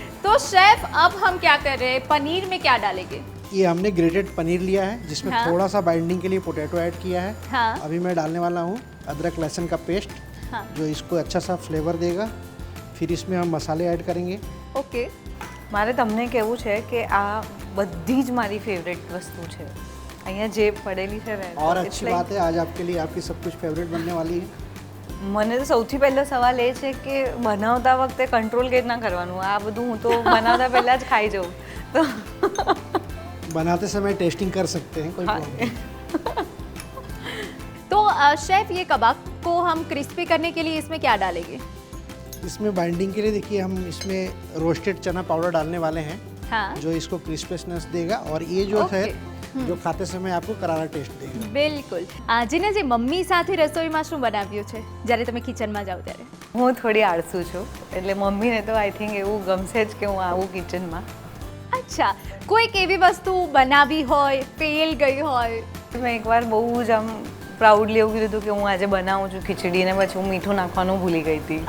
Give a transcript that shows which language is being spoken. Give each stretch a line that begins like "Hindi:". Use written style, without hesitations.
Hindi: तो शेफ अब हम क्या कर रहे हैं, पनीर में क्या डालेंगे? ये हमने ग्रेटेड पनीर लिया है जिसमें हाँ। थोड़ा सा बाइंडिंग के लिए पोटैटो ऐड किया है। हाँ. अभी मैं डालने वाला हूँ अदरक लहसुन का पेस्ट हाँ. जो इसको अच्छा सा फ्लेवर देगा। फिर इसमें हम मसाले ऐड करेंगे। ओके,
Gujarati: મારે તમને કહેવું છે કે આ બધી જ મારી ફેવરેટ વસ્તુ છે. અહીંયા જે પડેલી છે ને,
Hindi: और
English: it's
Hindi: अच्छी
English: like-
Hindi: बात है आज आपके लिए आपकी सब कुछ फेवरेट बनने वाली है।
Gujarati: મને તો સૌથી પહેલો સવાલ એ છે કે બનાવતા વખતે કંટ્રોલ કેવી રીતના કરવાનું. આ બધું હું તો બનાવતા પહેલાં જ ખાઈ જાઉં. તો
Hindi: बनाते समय टेस्टिंग कर सकते हैं, कोई हाँ। प्रॉब्लम नहीं। तो शेफ ये कबाब को हम क्रिस्पी करने के लिए इसमें क्या डालेंगे? इसमें बाइंडिंग के लिए देखिए हम इसमें रोस्टेड चना पाउडर डालने वाले हैं हाँ, जो इसको क्रिस्पीनेस देगा और ये जो है ओके। जो खाते समय आपको करारा टेस्ट देगा।
Gujarati: બિલકુલ. જીને જે મમ્મી સાથે રસોઈમાં શું બનાવ્યું છે જ્યારે તમે કિચનમાં જાઓ ત્યારે? હું થોડી આળસુ છું, એટલે મમ્મીને તો આઈ થિંક એવું ગમશે જ કે હું આવું કિચનમાં. અચ્છા, કોઈક એવી વસ્તુ બનાવી હોય, ફેલ ગઈ હોય? મેં એકવાર બહુ જ આમ પ્રાઉડલી એવું કીધું હતું કે હું આજે બનાવું છું ખીચડી, ને પછી હું મીઠું નાખવાનું ભૂલી ગઈ હતી.